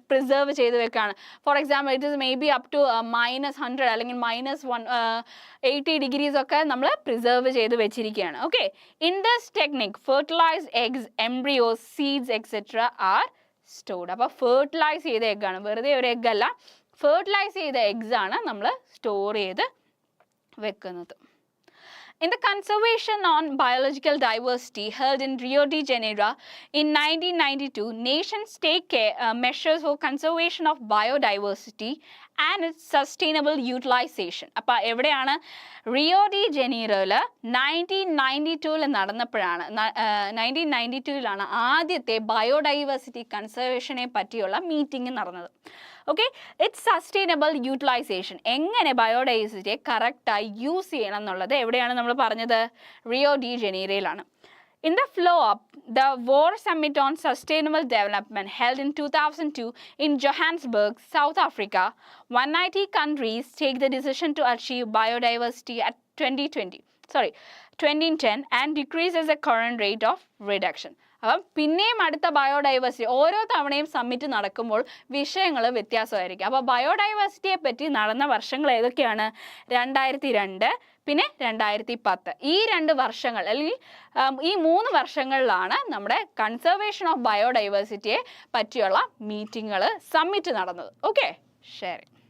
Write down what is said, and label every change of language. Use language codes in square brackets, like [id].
[ml] Preserve ചെയ്ത് വെക്കുകയാണ്. [en] for example it is may be up to [ml] -100 അല്ലെങ്കിൽ -180 ഡിഗ്രീസ് ഒക്കെ നമ്മൾ പ്രിസർവ് ചെയ്ത് വെച്ചിരിക്കുകയാണ്. Okay. [en] In this technique fertilised eggs, embryos, seeds etcetera are stored. [ml] അപ്പോൾ ഫെർട്ടിലൈസ് ചെയ്ത എഗ്ഗാണ്, വെറുതെ ഒരു എഗ്ഗ് അല്ല, ഫെർട്ടിലൈസ് ചെയ്ത എഗ്സ് ആണ് നമ്മൾ സ്റ്റോർ ചെയ്ത് വെക്കുന്നത്. [en] In the Conservation on Biological Diversity held in Rio de Janeiro in 1992, nations take measures for conservation of biodiversity and its sustainable utilization. [ml] അപ്പോൾ എവിടെയാണ്? റിയോ ഡി ജനീറോയിൽ 1992 നടന്നപ്പോഴാണ് 1992 ആദ്യത്തെ ബയോഡൈവേഴ്സിറ്റി കൺസർവേഷനെ പറ്റിയുള്ള മീറ്റിംഗ് നടന്നത്. ഓക്കെ. [en] it's sustainable utilisation, [ml] എങ്ങനെ ബയോഡൈവേഴ്സിറ്റിയെ കറക്റ്റായി use ചെയ്യണം എന്നുള്ളത് എവിടെയാണ് നമ്മൾ പറഞ്ഞത്? Rio de ജനീറോയിലാണ്. [en] In the follow-up, the World Summit on Sustainable Development held in 2002 in Johannesburg, South Africa, 190 countries take the decision to achieve biodiversity at 2010 and decreases the current rate of reduction. [ml] അപ്പം പിന്നെയും അടുത്ത biodiversity ഓരോ തവണയും summit നടക്കുമ്പോൾ വിഷയങ്ങൾ വ്യത്യാസമായിരിക്കും. അപ്പോൾ ബയോഡൈവേഴ്സിറ്റിയെ പറ്റി നടന്ന വർഷങ്ങൾ ഏതൊക്കെയാണ്? 2002 പിന്നെ 2010. ഈ 2 വർഷങ്ങൾ അല്ലെങ്കിൽ ഈ 3 വർഷങ്ങളിലാണ് നമ്മുടെ കൺസർവേഷൻ ഓഫ് ബയോഡൈവേഴ്സിറ്റിയെ പറ്റിയുള്ള മീറ്റിങ്ങുകൾ സമ്മിറ്റ് നടന്നത്. ഓക്കെ, ശരി.